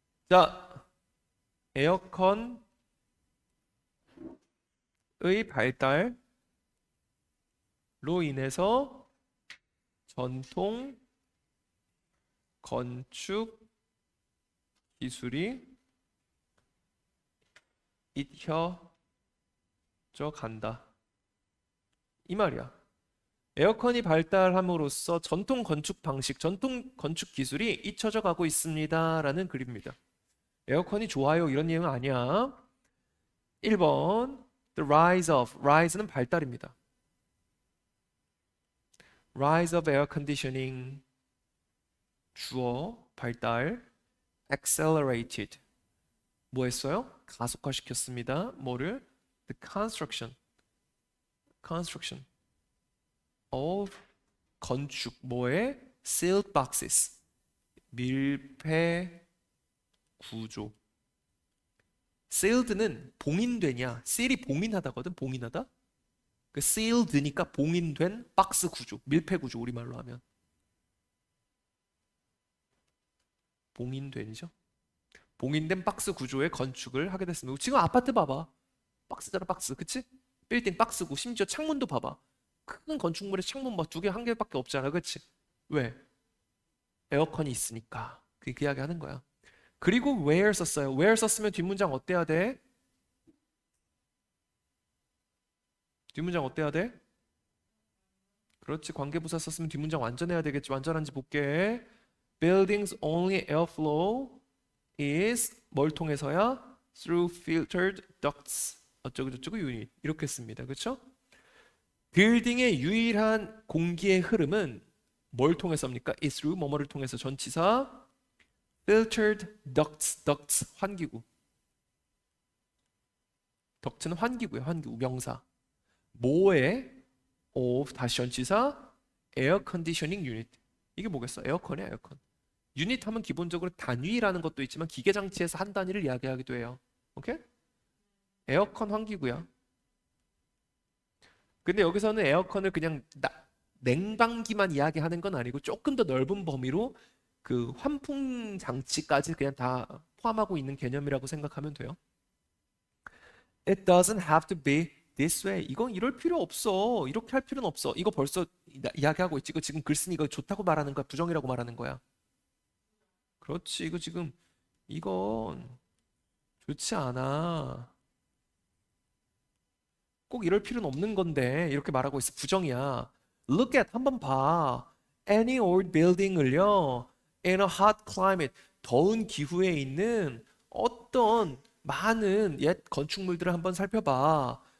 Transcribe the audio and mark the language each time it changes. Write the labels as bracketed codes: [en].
[ko] 자, 에어컨의 발달로 인해서 전통 건축 기술이 잊혀져 간다. 이 말이야. 에어컨이 발달함으로써 전통 건축 방식, 전통 건축 기술이 잊혀져 가고 있습니다. 라는 글입니다. 에어컨이 좋아요 이런 내용은 아니야. 1번 [en] The rise of, [ko] rise는 발달입니다. [en] Rise of air conditioning [ko] 주어, 발달 [en] accelerated [ko] 뭐 했어요? 가속화시켰습니다. 뭐를? [en] The construction of [ko] 건축 뭐에? [en] sealed boxes [ko] 밀폐 구조. sealed는 봉인되냐? seal이 봉인하다거든. 봉인하다. 그 sealed니까 봉인된 박스 구조, 밀폐 구조 우리말로 하면 봉인된이죠. 봉인된 박스 구조의 건축을 하게 됐습니다. 지금 아파트 봐봐. 박스잖아, 박스. 그치? 빌딩 박스고 심지어 창문도 봐봐. 큰 건축물의 창문 막 두 개, 한 개밖에 없잖아. 그치? 왜? 에어컨이 있으니까. 그 이야기 하는 거야. 그리고 where 썼어요. where 썼으면 뒷문장 어때야 돼? 뒷문장 어때야 돼? 그렇지. 관계부사 썼으면 뒷문장 완전해야 되겠지. 완전한지 볼게. [en] Buildings only airflow is [ko] 뭘 통해서야? [en] Through filtered ducts. [ko] 어쩌고저쩌고 유닛. 이렇게 씁니다. 그렇죠? 빌딩의 유일한 공기의 흐름은 뭘 통해서입니까? [en] is through [ko] 뭐뭐를 통해서 전치사 [en] filtered ducts. [ko] ducts 환기구. 덕트는 환기구예요. 환기구 명사. 뭐에 [en] of [ko] 다시 전치사 [en] air conditioning unit. [ko] 이게 뭐겠어? 에어컨이야, 에어컨. 유닛 하면 기본적으로 단위라는 것도 있지만 기계 장치에서 한 단위를 이야기하기도 해요. 오케이? 에어컨 환기구야. 근데 여기서는 에어컨을 그냥 냉방기만 이야기하는 건 아니고 조금 더 넓은 범위로 그 환풍 장치까지 그냥 다 포함하고 있는 개념이라고 생각하면 돼요. [en] It doesn't have to be this way. [ko] 이건 이럴 필요 없어. 이렇게 할 필요는 없어. 이거 벌써 이야기하고 있지. 이거 지금 글 쓰니 이거 좋다고 말하는 거야? 부정이라고 말하는 거야? 그렇지. 이거 지금 이건 좋지 않아. 꼭 이럴 필요는 없는 건데 이렇게 말하고 있어. 부정이야. [en] Look at [ko] 한번 봐. [en] Any old building을요. In a hot climate [ko] 더운 기후에 있는 어떤 많은 옛 건축물들을 한번 살펴봐.